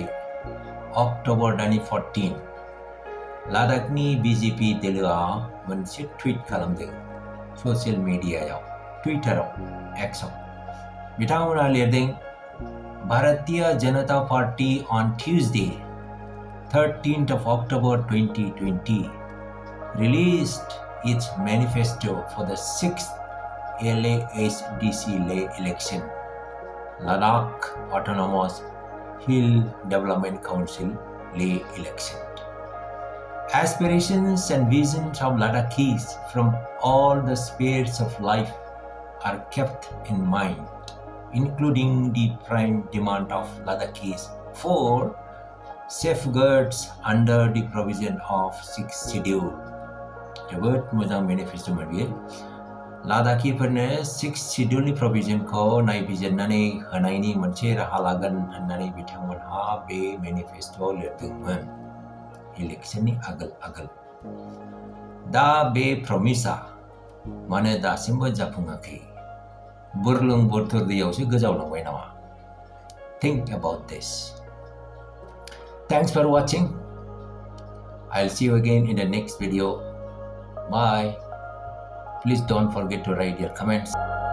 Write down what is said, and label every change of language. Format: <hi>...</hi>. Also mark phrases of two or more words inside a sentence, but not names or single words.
<brx>अक्ट'बर दाननि 14 लादाखनि BJP दोलोआ मोनसे टुइट खालामदों ससियेल मिडियायाव टुइटाराव एक्सआव बिथांमोना लिरदों</brx> <en>भारतीय जनता पार्टी on Tuesday 13th of October 2020 released its manifesto for the 6th LASDC election, Ladakh Autonomous Hill Development Council lay election. Aspirations and visions of Ladakhis from all the spheres of life are kept in mind, including the prime demand of Ladakhis for safeguards under the provision of 6th schedule.</en> <brx>जोबोद मोजां मेनिफेस्ट'मोन बियो लादाखिफोरनो 6th शेड्यूलनि प्रभिजनखौ नायबिजिरनानै होनायनि मोनसे राहा लागोन होननानै बिथांमोनहा बे मेनिफेस्ट'आव लिरदोंमोन इलेक्शननि आगोल दा बे प्रमिसआ मानो दासिमबो जाफुङाखै बुरलुं बुथुर दैयावसो गोजावलांबाय नामा</brx> <en>Think about this. Thanks for watching. I'll see you again in the next video. Bye. Please don't forget to write your comments.</en>